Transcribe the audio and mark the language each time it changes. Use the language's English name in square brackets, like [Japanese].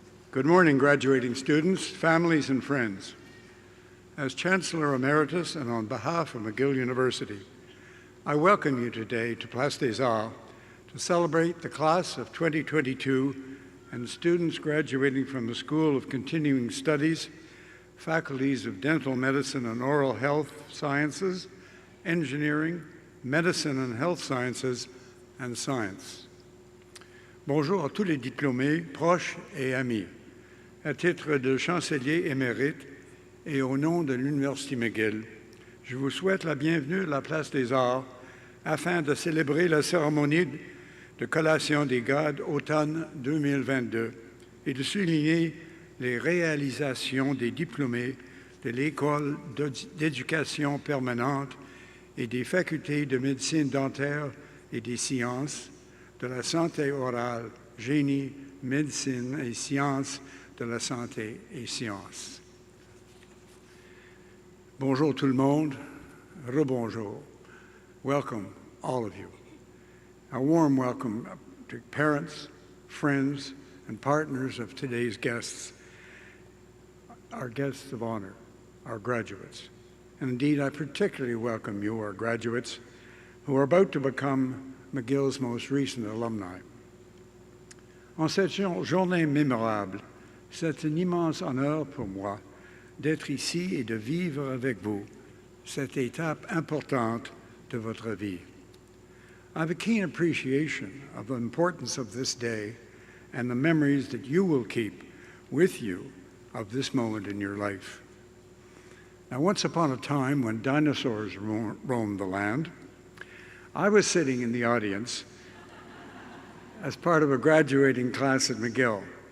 [English] Good morning, graduating students, families, and friends. As Chancellor Emeritus and on behalf of McGill University, I welcome you today to Place des Arts to celebrate the class of 2022 and students graduating from the School of Continuing Studies, faculties of Dental Medicine and Oral Health Sciences, Engineering, Medicine and Health Sciences, and Science. [French] Bonjour à tous les diplômés, proches et amis. À titre de chancelier émérite et au nom de l'Université McGill, je vous souhaite la bienvenue à la Place des Arts afin de célébrer la cérémonie de collation des grades automne 2022 et de souligner les réalisations des diplômés de l'École d'éducation permanente et des facultés de médecine dentaire et des sciences, de la santé orale, génie, médecine et sciences de la santé et sciences. Bonjour tout le monde, rebonjour. [English] Welcome, all of you. A warm welcome to parents, friends, and partners of today's guests, our guests of honor, our graduates. And indeed, I particularly welcome you, our graduates, who are about to become McGill's most recent alumni. [French] En cette journée mémorable, c'est un immense honneur pour moi d'être ici et de vivre avec vous cette étape importante de votre vie. [English] I have a keen appreciation of the importance of this day and the memories that you will keep with you of this moment in your life. Now, once upon a time when dinosaurs roamed the land, I was sitting in the audience as part of a graduating class at McGill.